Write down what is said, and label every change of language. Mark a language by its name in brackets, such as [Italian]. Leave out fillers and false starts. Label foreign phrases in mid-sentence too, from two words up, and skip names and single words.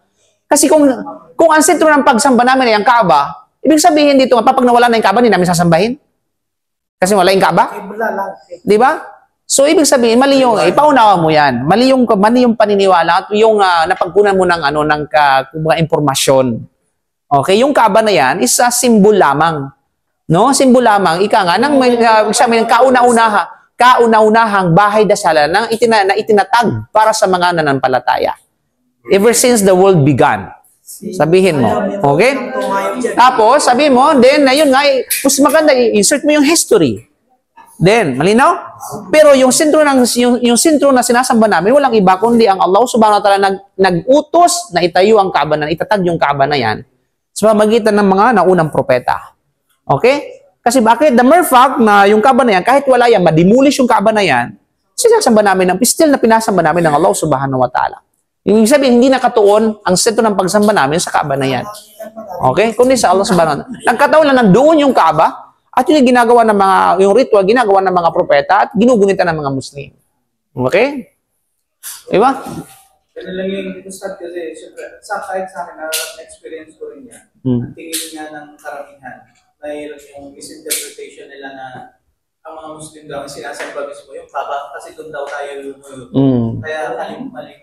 [Filipino] Kasi kung ang sentro ng pagsamba namin ay ang Kaaba, ibig sabihin dito, kapag nawala na yung Kaaba, hindi namin sasambahin. Kasi wala yung Kaaba. Di ba? So, ibig sabihin, mali yung, ipaunawa mo yan. Mali yung paniniwala at yung napagkunan mo ng, mga impormasyon. Okay, yung Kaaba na yan [English] is a symbol [Filipino] lamang. No? Symbol lamang. Ika nga, kauna-unahang bahay dasalan na itinatag para sa mga nananampalataya. [English] Ever since the world began. [Filipino] Sabihin mo. Okay? Tapos, sabihin mo, then, ayun nga, mas maganda, insert mo yung history. Then, malinaw? Pero yung sentro na sinasamba namin, walang iba kundi ang Allah [Arabic] سبحانه وتعالى [Filipino] nag-utos na itayo ang Kaaba na, itatag yung Kaaba na yan sa pamamagitan ng mga naunang propeta. Okay? Kasi bakit? [English] The mere fact [Filipino] na yung Kaaba na yan, kahit wala yan, madimulish yung Kaaba na yan, sinasamba namin, still na pinasamba namin ng Allah [Arabic] سبحانه وتعالى. [Filipino] Yung sabihin, hindi nakatuon ang sentro ng pagsamba namin sa Kaaba na yan. Okay? Kundi sa Allah [Arabic] سبحانه وتعالى. [Filipino] Nagkataon lang nandoon yung Kaaba, at yung ginagawa ng yung ritual, ginagawa ng mga propeta, at ginugunitan ng mga Muslim. Okay? Diba? Ganun lang yung Ustad kasi, syempre, kahit sa akin, na-experience ko rin yan. Ang tingin nga ng karamihan, dahil yung misinterpretation nila na ang mga Muslim daw ang sinasamba mismo yung Kaaba kasi doon daw tayo kaya mali.